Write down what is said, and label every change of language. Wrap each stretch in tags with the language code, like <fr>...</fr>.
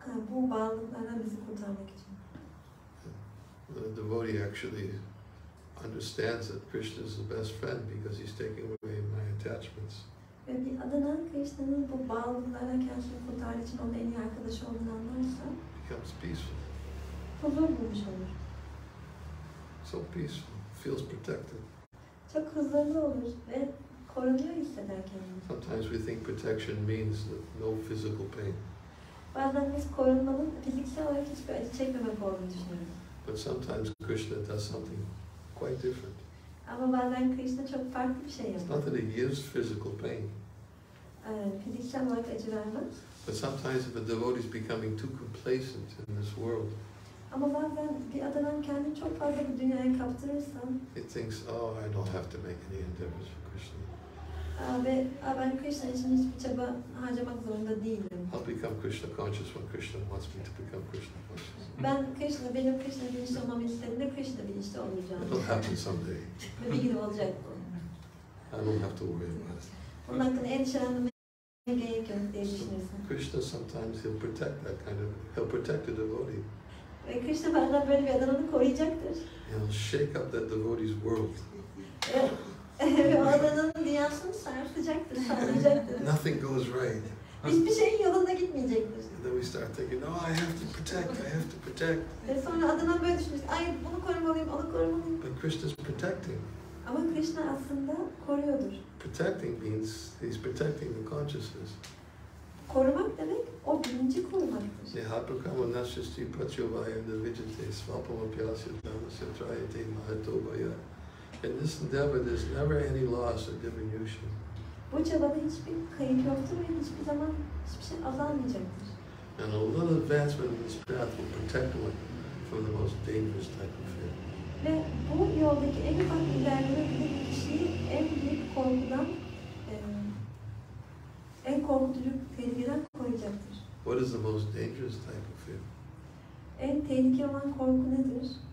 <tr>Bu bağlılıklardan bizi kurtarmak için.</tr> <en>The devotee actually understands that Krishna is the best friend because he's taking away my attachments.</en> <tr>Ve bir adanan Krishna'nın bu bağlılıklardan kendisini kurtardığı için onun en iyi arkadaşı olduğunu anlarsa</tr> <en>Becomes peaceful.</en> <tr>huzur bulmuş olur.</tr> <en>So peaceful. Feels protected.</en> <tr>Çok huzurlu olur ve korunuyor hisseder kendini.</tr> <en>Sometimes we think protection means no physical pain.</en> <tr>Bazen biz korunmanın fiziksel olarak hiçbir acı çekmemek olduğunu düşünüyoruz.</tr> <en>But sometimes Krishna does something quite different.</en> <tr>Ama bazen Krishna çok farklı bir şey</tr> <en>It's</en> <tr>yapıyor.</tr> <en>not that he gives physical pain,</en> <tr>Fiziksel olarak acı vermez.</tr> <en>but sometimes if a devotee is becoming too complacent in this world,</en> <tr>Ama bazen bir adadan kendini çok fazla bu dünyaya kaptırırsan</tr> <en>he thinks, oh, I don't have to make any endeavors for Krishna.</en> <tr>ve ben Krishna için hiçbir çaba harcamak zorunda değilim.</tr> <en>I'll become Krishna conscious when Krishna wants me to become Krishna conscious.</en> <tr>Benim Krishna bilinçli olmamı istediğinde Krishna bilinçli olacağım.</tr> <en>It'll happen someday.</en> <tr>Ve bir gün olacak bu.</tr> <en>I don't have to worry about it.</en> <tr>Bunun hakkında endişelenmeye gerek yok diye düşünürsün.</tr> <en>Krishna sometimes he'll protect the devotee.</en> <tr>Ve Krishna bazen böyle bir adanını koruyacaktır.</tr> <en>He'll shake up that devotee's world.</en> <tr>Ve o adanın dünyasını sarsıcaktır, sallayacaktır.</tr> <en>Nothing goes right.</en> <tr>Hiçbir şeyin yolunda gitmeyecektir.</tr> <en>And then we start thinking, no, I have to protect.</en> <tr>Ve sonra adına böyle düşünür, ay bunu korumalıyım, onu korumalıyım.</tr> <en>But Krishna's protecting.</en> <tr>Ama Krishna aslında koruyordur.</tr> <en>Protecting means he's protecting the consciousness.</en> <tr>Korumak demek, o bilinci korumaktır.</tr> <sa>Nihapakama nashyasti pratyovaya navijate svapama pyasya dhammasya trayate mahatobaya.</sa> <en>In this endeavor, there's never any loss or diminution.</en> <tr>Bu çabada hiçbir kayıp yoktur ve hiçbir zaman hiçbir şey azalmayacaktır.</tr> <en>And a little advancement in this path will protect one from the most dangerous type of fear.</en> <tr>Ve bu yoldaki en ufak ilerleme bile bir kişiyi en büyük korkudan, en korkutucu tehlikeden koruyacaktır.</tr> <en>What is the most dangerous type of fear?</en> <tr>En tehlikeli olan korku nedir?</tr>